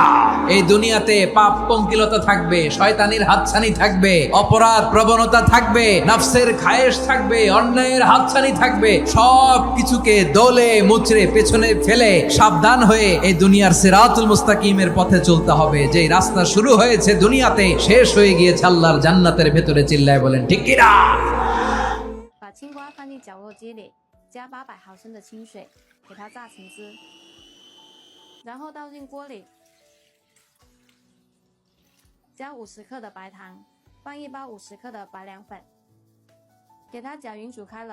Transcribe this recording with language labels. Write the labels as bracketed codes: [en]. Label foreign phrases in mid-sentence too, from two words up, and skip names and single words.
[bn] এই দুনিয়াতে পাপ পঙ্কিলতা থাকবে, শয়তানির হাতছানি থাকবে, অপরাধ প্রবণতা থাকবে, নফসের খায়েশ থাকবে, অন্যায়ের হাতছানি থাকবে। সব কিছুকে দোলে মুচড়ে পেছনে ফেলে সাবধান হয়ে এই দুনিয়ার সিরাতুল মুস্তাকিমের পথে চলতে হবে। যে রাস্তা শুরু হয়েছে দুনিয়াতে, শেষ হয়ে গিয়েছে আল্লাহর জান্নাতের ভেতরে। চিল্লায় বলেন ঠিক কিনা? [zh] 把青瓜放进绞肉机里，加800毫升的清水，给它榨成汁，然后倒进锅里，加50克的白糖，放一包50克的白凉粉，给它搅匀煮开了。